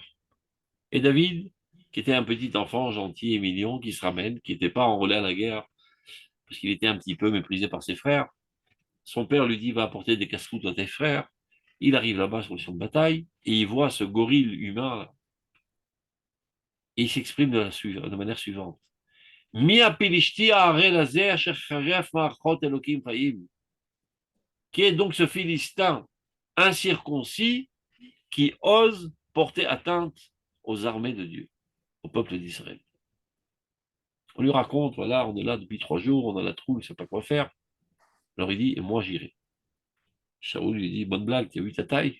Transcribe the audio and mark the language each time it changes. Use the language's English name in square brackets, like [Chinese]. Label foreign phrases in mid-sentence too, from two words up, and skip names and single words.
[French] Et David, qui était un petit enfant gentil et mignon, qui se ramène, qui n'était pas enrôlé à la guerre, parce qu'il était un petit peu méprisé par ses frères, son père lui dit, va apporter des casse-croûtes à tes frères. Il arrive là-bas sur le champ de bataille, et il voit ce gorille humain, et il s'exprime de manière suivante. [Hebrew] מי הפלשתי הערל הזה אשר חרף מערכות אלוהים חיים. [French] Qui est donc ce Philistin incirconcis qui ose porter atteinte aux armées de Dieu, au peuple d'Israël. On lui raconte, voilà, on est là depuis 3 jours, on a la trouille, on ne sait pas quoi faire. Alors il dit, et moi j'irai. Shaoul lui dit, bonne blague, tu as vu ta taille?